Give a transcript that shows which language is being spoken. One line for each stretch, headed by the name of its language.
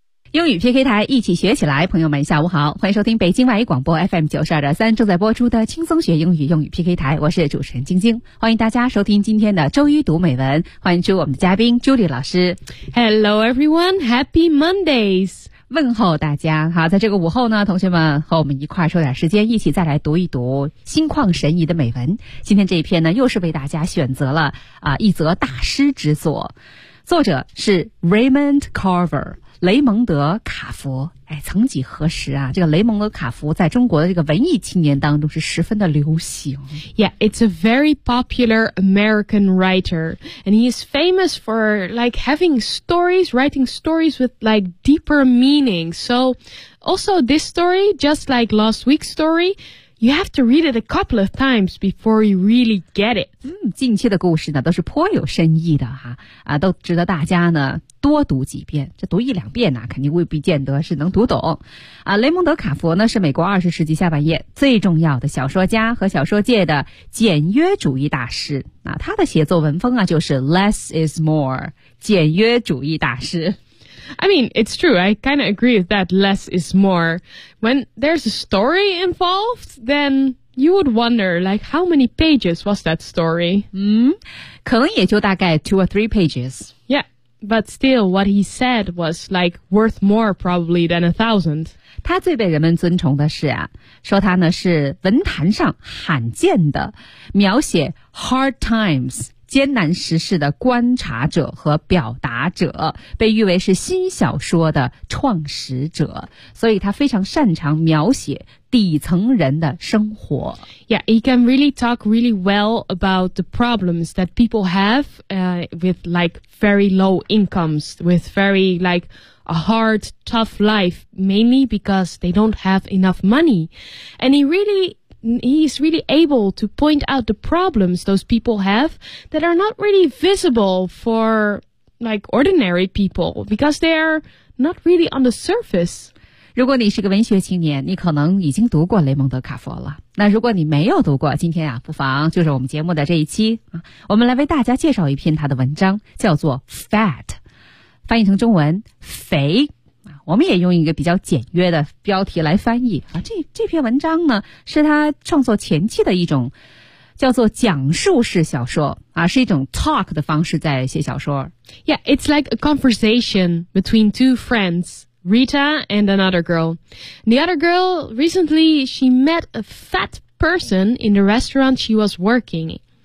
Chinese: 英语 PK 台，一起学起来。朋友们下午好，欢迎收听北京外语广播 FM 92.3正在播出的轻松学英语，英语 PK 台，我是主持人晶晶，欢迎大家收听今天的周一读美文，欢迎出我们的嘉宾 Julie 老师。
English: Hello everyone, happy Mondays,
Chinese: 问候大家。好，在这个午后呢，同学们和我们一块儿抽点时间，一起再来读一读心旷神怡的美文。今天这一篇呢，又是为大家选择了一则大师之作，作者是 Raymond Carver，雷蒙德·卡佛。哎，曾几何时啊，这个雷蒙德·卡佛在中国的这个文艺青年当中是十分的流行。
English: Yeah, it's a very popular American writer, and he is famous for like having stories, writing stories with like deeper meaning. So, also this story, just like last week's story,You have to read it a couple of times before you really get it.
Chinese: 近期的故事呢都是颇有深意的哈，都值得大家呢多读几遍。这读一两遍呢肯定未必见得是能读懂。雷蒙德·卡佛呢是美国20世纪下半叶最重要的小说家和小说界的简约主义大师。他的写作文风啊就是
English: less is more,
Chinese: 简约主义大师。
English: I mean, it's true. I kind of agree with that. Less is more. When there's a story involved, then you would wonder, like, how many pages was that story?
Chinese: 可能也就大概
English: 2 or 3 pages. Yeah, but still, what he said was, like, worth more probably than 1,000.
Chinese: 他最被人们尊崇的是啊，说他呢是文坛上罕见的描写 hard times,艰难时事的观察者和表达者，被誉为是新小说的创始者，所以他非常擅长描写底层人的生活。
English: Yeah, he can really talk really well about the problems that people have with like very low incomes, with very like a hard, tough life, mainly because they don't have enough money. And he's really able to point out the problems those people have that are not really visible for like ordinary people because they're not really on the surface.
Chinese: 如果你是个文学青年，你可能已经读过雷蒙德·卡佛了。那如果你没有读过，今天啊，不妨就是我们节目的这一期啊，我们来为大家介绍一篇他的文章，叫做《Fat》，翻译成中文“肥”。我们也用一个比较简约的标题来翻译啊，这篇文章呢是他创作前期的一种叫做讲述式小说啊，是一种 talk 的方式在写小说。
English: Yeah, it's like a conversation between two friends, Rita and another girl. The other girl recently she met a fat person in the restaurant she was working.